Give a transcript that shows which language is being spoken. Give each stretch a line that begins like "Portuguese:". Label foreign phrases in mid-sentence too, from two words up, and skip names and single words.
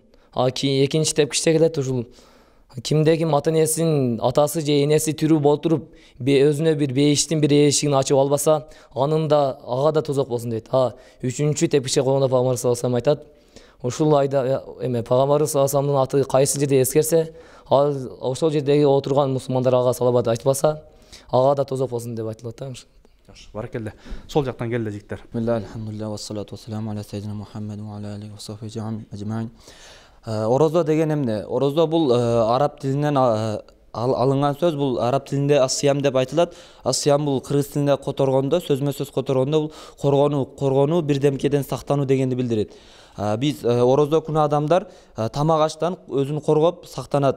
Kyrgyz: Экинчи тепкичте келет, ушул кимде ким ата-энесинин атасы же энеси тирүү болуп туруп өзүнө бир бейиштин бир эшигин ачып албаса, анын да ага да тозок болсун дейт. Үчүнчү тепкичке койгондо Пайгамбар
Arabic: صلى الله عليه وسلم
Kyrgyz: айтат, ушул айда Пайгамбар
Arabic: صلى الله عليه وسلم
Kyrgyz: аты кайсы жерде эскерсе, ошол жердеги отурган мусулмандар ага салават айтпаса, ага да тозок болсун деп айтылат да. Жакшы, баракелде. Сол жактан келди жигиттер.
Arabic: الحمد لله والصلاة والسلام على سيدنا محمد وعلى آله وصحبه أجمعين.
Kyrgyz: Орозо деген эмне? Орозо бул араб тилинен алынган сөз. Бул араб тилинде асиям деп айтылат. Асиям бул кыргыз тилинде которгондо, сөзмө сөз которгондо бул коргонуу, бирдемкеден сактануу дегенди билдирет. Биз орозо күнү адамдар тамак аштан өзүн коргоп сактанат.